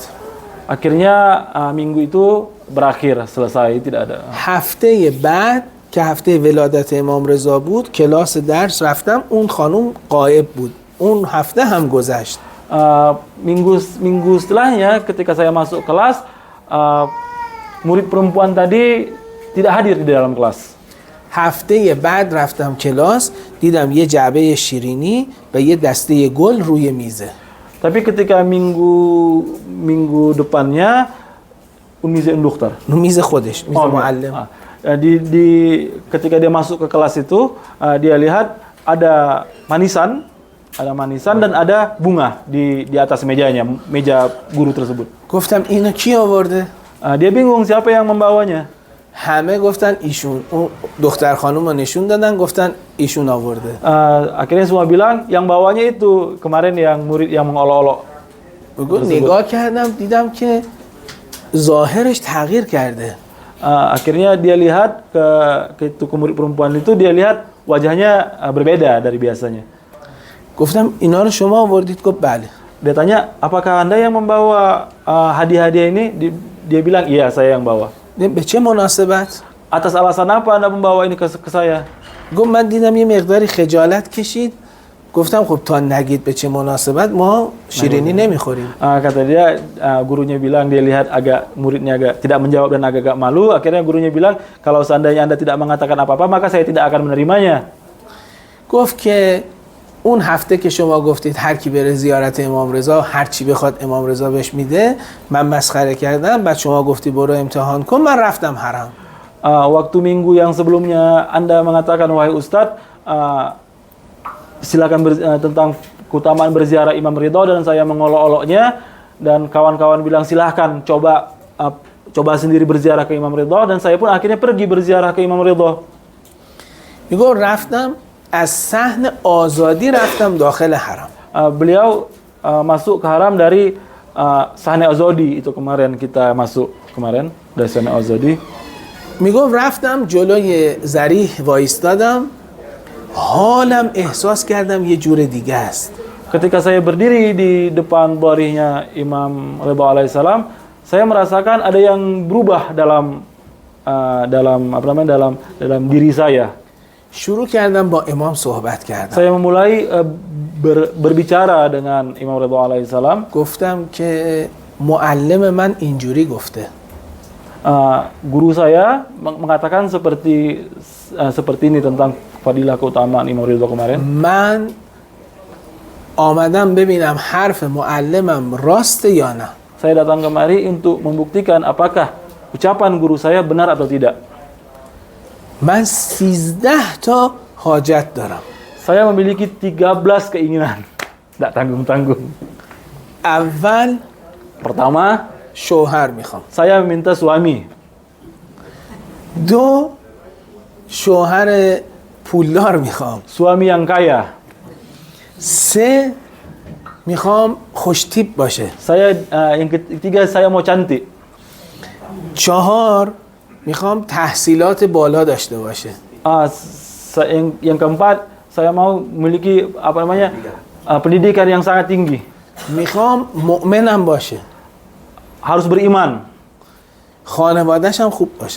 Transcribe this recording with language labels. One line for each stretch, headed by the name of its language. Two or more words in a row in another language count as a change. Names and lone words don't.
Indonesian: Akhirnya minggu itu berakhir, selesai, tidak ada.
Persian: هفته بعد که هفته ولادت امام رضا بود کلاس درس رفتم، اون خانم غایب بود. اون هفته هم گذشت.
Indonesian: Minggu setelahnya ketika saya masuk kelas, murid perempuan tadi tidak hadir di dalam kelas.
Persian: هفته بعد رفتم کلاس دیدم یه جعبه شیرینی و یه دسته گل روی میزه.
Indonesian: Tapi ketika minggu depannya, Umize Dokter.
Persian: میز خودش، میز معلم.
Indonesian: Ketika dia masuk ke kelas itu, dia lihat ada manisan dan ada bunga di atas mejanya, meja guru tersebut.
Persian: گفتم اینو کی آورده؟
Indonesian: Dia bingung siapa yang membawanya.
Persian: همه گفتن ایشون. اون دختر خانم رو نشون دادن گفتن ایشون آورده.
Indonesian: Akhirnya semua bilang yang bawanya itu kemarin yang murid yang mengolok-olok.
Persian: نگاه کردم دیدم که ظاهرش تغییر کرده.
Indonesian: Akhirnya dia lihat ke murid perempuan itu, dia lihat wajahnya berbeda dari biasanya.
Persian: گفتم اینا رو شما آوردید؟ گفت بله.
Indonesian: Dia tanya, apakah Anda yang membawa hadiah-hadiah ini? Dia bilang, iya saya yang bawa.
Persian: به چه مناسبت؟
Indonesian: Atas alasan apa Anda membawa ini ke saya?
Persian: گفت من دیدم یه مقداری خجالت کشید. گفتم خب تا نگید به چه مناسبت ما شیرینی نمیخوریم.
Indonesian: Kata dia, gurunya bilang dia lihat muridnya agak tidak menjawab dan agak malu. Akhirnya gurunya bilang, kalau seandainya Anda tidak mengatakan apa-apa, maka saya tidak akan menerimanya.
Persian: گفت که اون هفته که شما گفتید هر کی بره زیارت امام رضا هر چی بخواد امام رضا بهش میده، من مسخره کردم، بعد شما گفتی برو امتحان کن، من رفتم حرم.
Indonesian: Waktu minggu yang sebelumnya Anda mengatakan, wahai Ustadz, silakan tentang keutamaan berziarah Imam Ridha, dan saya mengolok-oloknya, dan kawan-kawan bilang silahkan coba sendiri berziarah ke Imam Ridha, dan saya pun akhirnya pergi berziarah ke Imam Ridha.
Persian: میگو رفتم از صحن آزادی رفتم داخل حرم.
Indonesian: Beliau masuk ke haram dari sahne azadi, itu kemarin kita masuk dari sahne azadi.
Persian: میگو رفتم جلوی ذریح وایستادم، حالم احساس کردم یه جور دیگه است.
Indonesian: Ketika saya berdiri di depan barihnya Imam Ridha alaihissalam, saya merasakan ada yang berubah dalam diri saya.
Persian: شروع کردم با امام صحبت کردم.
Indonesian: Saya memulai berbicara dengan Imam Ridha alaihissalam.
Persian: گفتم که معلم من اینجوری گفته.
Indonesian: Guru saya mengatakan seperti ini tentang fadilah keutamaan Imam Ridha kemarin.
Persian: من آمدم ببینم حرف معلمم راسته یا نه.
Indonesian: Saya datang kemari untuk membuktikan apakah ucapan guru saya benar atau tidak.
Persian: من 13 تا حاجت دارم.
Indonesian: Saya memiliki 13 keinginan. Tidak tanggung-tanggung.
Persian: اول
Indonesian: Pertama,
Persian: شوهر میخوام.
Indonesian: saya meminta suami.
Persian: 2 شوهر پولدار میخوام.
Indonesian: Suami yang kaya.
Persian: 3 میخوام خوش تیپ باشه.
Indonesian: Yang ketiga, saya mau cantik.
Persian: 4 میخوام تحصیلات بالا داشته باشه.
Indonesian: Yang keempat, saya mau memiliki pendidikan yang sangat tinggi.
Persian: میخوام مؤمنم باشه.
Indonesian: Harus beriman.
Persian: خانواده‌ش هم خوب باشه.